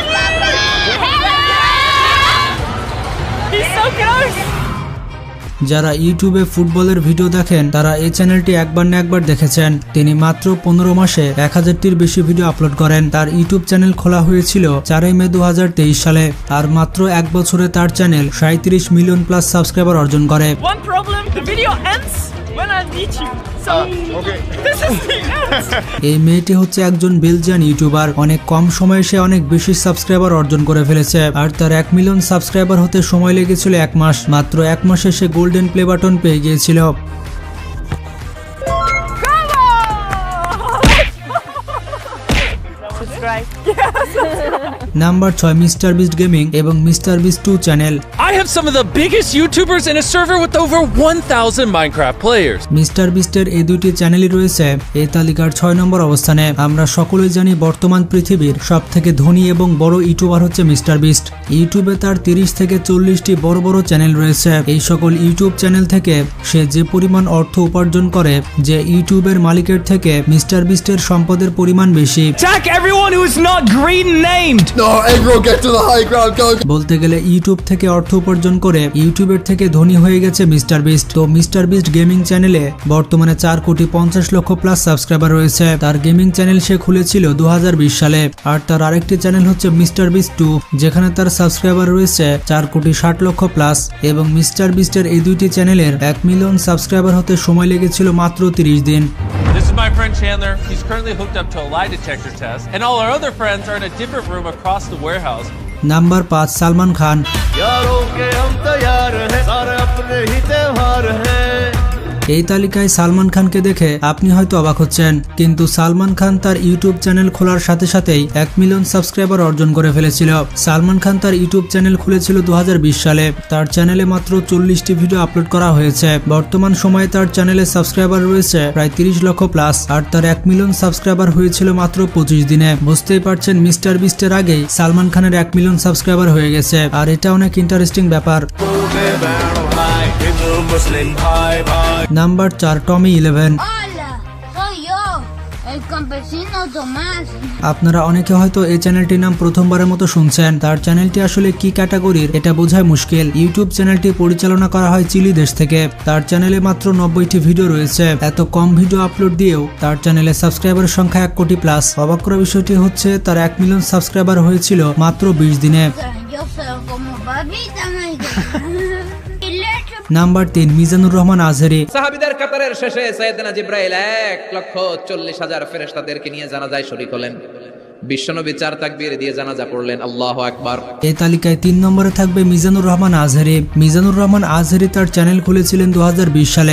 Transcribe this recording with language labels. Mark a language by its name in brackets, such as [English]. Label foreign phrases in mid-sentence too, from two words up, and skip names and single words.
[Bangla] যারা ইউটিউবে ফুটবলের ভিডিও দেখেন তারা এই চ্যানেলটি একবার না একবার দেখেছেন। তিনি মাত্র 15 মাসে 1000টির বেশি [English] video upload [Bangla] করেন। তার ইউটিউব চ্যানেল খোলা হয়েছিল 4 মে 2023 সালে। আর মাত্র 1 বছরে তার চ্যানেল 37 [English] million plus subscriber [Bangla] অর্জন করে। [English] One problem, the video ends when I meet you. So, this is the end. [Bangla] এই মেয়েটি হচ্ছে একজন [English] Belgian YouTuber. [Bangla] অনেক কম সময়ে সে অনেক বেশি সাবস্ক্রাইবার অর্জন করে ফেলেছে। আর তার 1 [English] million subscriber [Bangla] হতে সময় লেগেছিল 1 মাস। মাত্র 1 মাসে সে [English] golden play button [Bangla] পেয়ে গিয়েছিল। নাম্বার 6 মিস্টার বিস্ট গেমিং এবং মিস্টার বিস্ট 2 চ্যানেল। [English] I have some of the biggest YouTubers in a server with over 1,000 Minecraft players. [Bangla] মিস্টার বিস্টের এই দুইটি চ্যানেলই রয়েছে এই তালিকার 6 নম্বর অবস্থানে। আমরা সকলেই জানি বর্তমান পৃথিবীর সবথেকে ধনী এবং বড় ইউটিউবার হচ্ছে মিস্টার বিস্ট। ইউটিউবে তার 30 থেকে 40টি বড় বড় চ্যানেল রয়েছে। এই সকল ইউটিউব চ্যানেল থেকে সে যে পরিমাণ অর্থ উপার্জন করে, যে ইউটিউবের মালিকের থেকে মিস্টার বিস্টের সম্পদের পরিমাণ বেশি। [English] Attack everyone who is not green named. [Bangla] বলতে গেলে ইউটিউব থেকে অর্থ উপার্জন করে ইউটিউবের থেকে ধনী হয়ে গেছে মিস্টার বিস্ট। তো মিস্টার বিস্ট গেমিং চ্যানেলে বর্তমানে 4,50,00,000 [English] plus subscriber [Bangla] রয়েছে। তার [English] gaming channel [Bangla] সে খুলেছিল 2020 সালে। আর তার আরেকটি চ্যানেল হচ্ছে মিস্টার বিস্ট 2, যেখানে তার সাবস্ক্রাইবার রয়েছে 4,60,00,000 প্লাস। এবং মিস্টার বিস্টের এই দুইটি চ্যানেলের 1 [English] million subscriber [Bangla] হতে সময় লেগেছিল মাত্র 30 দিন। [English] This is my friend Chandler. He's currently hooked up to a lie detector test, and all our other friends are in a different room across the warehouse. [Bangla] নাম্বার 5 সালমান খান। এই তালিকায় সালমান খানকে দেখে আপনি হয়তো অবাক হচ্ছেন, কিন্তু সালমান খান তার ইউটিউব চ্যানেল খোলার সাথে সাথেই 1 [English] million subscriber [Bangla] অর্জন করে ফেলেছিল। সালমান খান তার ইউটিউব চ্যানেল খুলেছিল 2020 সালে। তার চ্যানেলে মাত্র 40টি [English] video upload [Bangla] করা হয়েছে। বর্তমান সময়ে তার চ্যানেলে সাবস্ক্রাইবার রয়েছে প্রায় 30 লক্ষ প্লাস, আর তার 1 [English] million subscriber [Bangla] হয়েছিল মাত্র 25 দিনে। বুঝতেই পারছেন মিস্টার বিস্টের আগেই সালমান খানের 1 [English] million subscriber [Bangla] হয়ে গেছে, আর এটা অনেক ইন্টারেস্টিং ব্যাপার। নাম্বার 4, টমি 11। [Spanish] Hola, soy yo, el campesino Tomás. [Bangla] আপনারা অনেকে হয়তো এই চ্যানেলটির নাম প্রথমবারের মতো শুনছেন। তার চ্যানেলটি আসলে কি ক্যাটাগরির এটা বোঝাই মুশকিল। ইউটিউব চ্যানেলটি পরিচালনা করা হয় চিলি দেশ থেকে। তার চ্যানেলে মাত্র 90টি ভিডিও রয়েছে। এত কম [English] video upload [Bangla] দিয়েও তার চ্যানেলে সাবস্ক্রাইবারের সংখ্যা 1 কোটি প্লাস। অবাক করা বিষয়টি হচ্ছে তার 1 [English] million subscriber [Bangla] হয়েছিল মাত্র 20 দিনে। [Spanish] Yo soy como babita, y leche. [Bangla] নাম্বার 3, মিজানুর রহমান আজহারী। সাহাবীদের কাতারের শেষে সাইয়েদনা জিব্রাইল 1,40,000 ফেরেশতাদেরকে নিয়ে জানাজায় শরীক হলেন। বিশ্বনবী 4 তাকবীর দিয়ে জানাজা পড়লেন, [Arabic] الله أكبر. [Bangla] এই তালিকায় 3 নম্বরে থাকবে মিজানুর রহমান আজহারী। মিজানুর রহমান আজহারী তার চ্যানেল খুলেছিলেন 2020 সালে।